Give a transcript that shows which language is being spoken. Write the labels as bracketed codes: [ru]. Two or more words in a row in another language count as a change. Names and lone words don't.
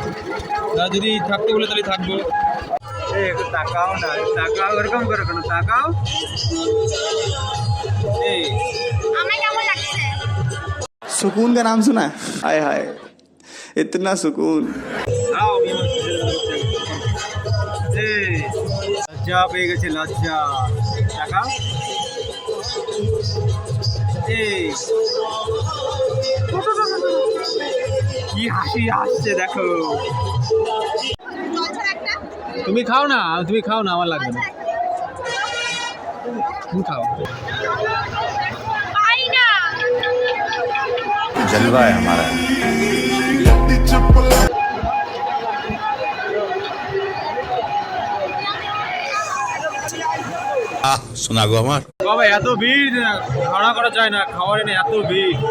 [bn] তারা যদি থাকতে বলে তাহলে থাকবো। একটু তাকাও না, তাকাও, এরকম করে কেন তাকাও। এই [hi] सुकून का नाम सुना है? हाय हाय, इतना सुकून। आओ, [bn] লজ্জা পেয়ে গেছে, লজ্জা। তাকাও, এই কি হাসি আসছে দেখো। তুমি খাও না, আমার লাগবে না, তুমি খাও। [hi] जलवा है हमारा। सुना गो हमार [bn] বাবা এত ভিড় খাওয়া করা যায় না, খাওয়ারে নেই এত ভিড়।